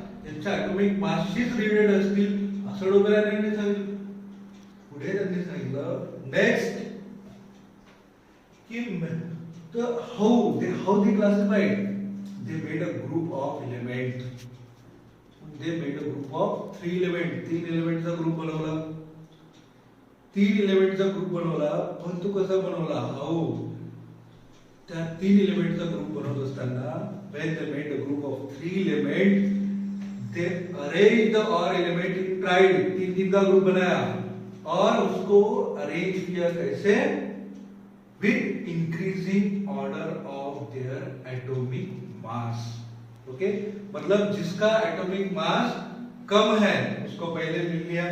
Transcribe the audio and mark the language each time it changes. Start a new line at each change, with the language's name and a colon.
Marathi: त्यांच्या atomic मासशीच related असतील असं डोबेरेनरने सांगितलं. पुढे त्यांनी सांगितलं नेक्स्ट की
English: how they classified. They made a group of element. They made a group of 3 element.
Marathi: 3 element चा ग्रुप बनवला. 3 element चा ग्रुप बनवला. पण तो कसा बनवला, how, त्या 3 element चा ग्रुप बनवत असताना
English: when they made a group of 3 element, they arranged the or element in triad.
Hindi: 3 का ग्रुप बनाया और उसको अरेंज किया कैसे,
English: with increasing order of their atomic mass.
Hindi: Okay, मतलब जिसका एटॉमिक मास कम है उसको पहले मिल लिया.